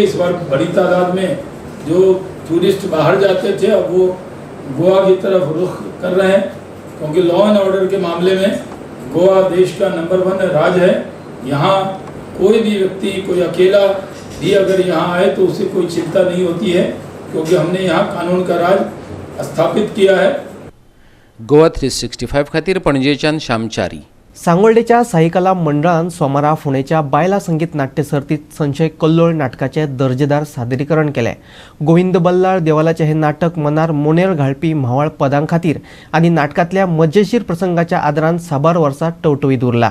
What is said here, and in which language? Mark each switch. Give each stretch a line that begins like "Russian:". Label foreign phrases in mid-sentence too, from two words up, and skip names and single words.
Hindi: इस बार बड़ी तादाद में जो टूरिस्ट बाहर जाते थे अब वो गोवा की तरफ रुख कर रहे हैं, क्योंकि
English: law and order
Hindi: के मामले में गोवा देश का नंबर 1 राज्य है। यहाँ कोई भी व्यक्ति, कोई अकेला भी अगर यहाँ आए तो उसे कोई चिंता नहीं होती है, क्योंकि हमने यहाँ कानून का राज स्थापित किया है।
Konkani: गोवा 365 खातीर पणजेच्यान श्यामचारी। सांगोळडेच्या साई कला मंडळान सोमारा फोंडेच्या बायला संगीत नाट्य सर्तीत संशय कल्लोळ नाटकाचे दर्जेदार सादरीकरण केले। गोविंद बल्लाळ देवालाचे हे नाटक मनार मोनेर घालपी म्हावळ पदां खातीर आनी नाटकांतल्या मजेशीर प्रसंगाच्या आदारान साबार वर्सां टवटवीत उरला।